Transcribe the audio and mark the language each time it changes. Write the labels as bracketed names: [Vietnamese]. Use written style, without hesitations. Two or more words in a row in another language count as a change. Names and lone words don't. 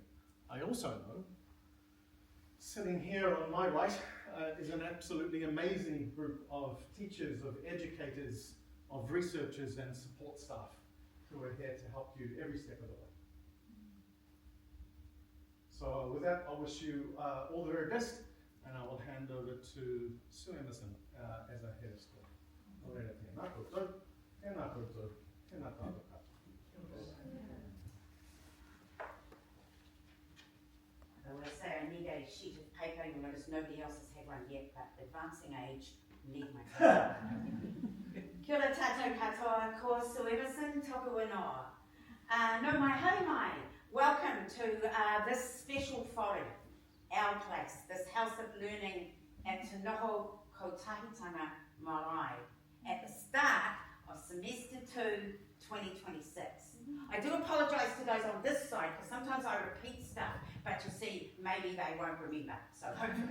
[English] I also know, sitting here on my right is an absolutely amazing group of teachers, of educators, of researchers and support staff who are here to help you every step of the way. So with that, I wish you all the very best, and I will hand over to Sue Emerson as our head of school. [Māori] Tēnā koutou, tēnā koutou, tēnā tātou katoa. [English] I want to say I need a sheet of paper. You'll notice nobody else has had one yet, but advancing age, need my paper. [Māori] Kia ora tātou katoa, ko Sue Emerson, toku ingoa. No mai haere mai. [English] Welcome to this special whare, our place, this house of learning at Te Noho Kotahitanga Marae, at the start of semester 2, 2026. I do apologise to those on this side, because sometimes I repeat stuff, but you see, maybe they won't remember, so hopefully.